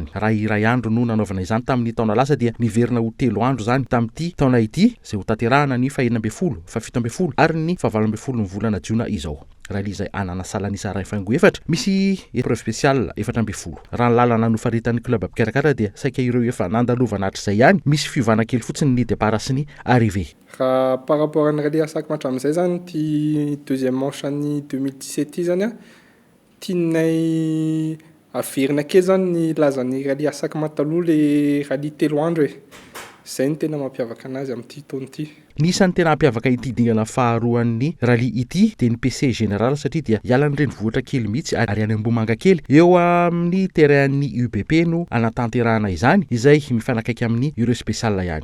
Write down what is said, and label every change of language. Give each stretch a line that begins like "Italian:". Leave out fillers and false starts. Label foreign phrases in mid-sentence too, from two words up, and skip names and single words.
Malagasy: Raha iray andro no nanaovana izany tamin'ny taona lasa dia niverina ho 3 andro zany tamin'ity taona ity zay ho tanterahana ny 7 ary ny 12 ny volana Jiona izao. Rally izay anana salanisa ray faingo efatra misy
French: épreuve spéciale
Malagasy: 14. Raha ny lalana nofaritan'ny club Pikarakara dia saika ireo efa nandalovana hatr'izay ihany misy fiovana kely fotsiny ny départ sy ny arrivée.
French: Par rapport à
Malagasy: Rally Asakma hatramin'izay zany ty
French: deuxième manche
Malagasy: an'ny 2017 zany a tianay averina kely zany ny lazan'ny Rally Asakma taloha le rally 3 andro e. Zay ny tena mampiavaka anazy amin'ity taona ity. Nisan'ny tena mampiavaka ity dingana faharoan'ny rally ity dia ny
French: PC général
Malagasy: satria dia ialany renivohitra kely mihitsy ary any Ambomanga kely eo amin'ny terrain'ny UBP no anatanterahana izany izay mifanakaiky amin'ny Euro spécial ihany.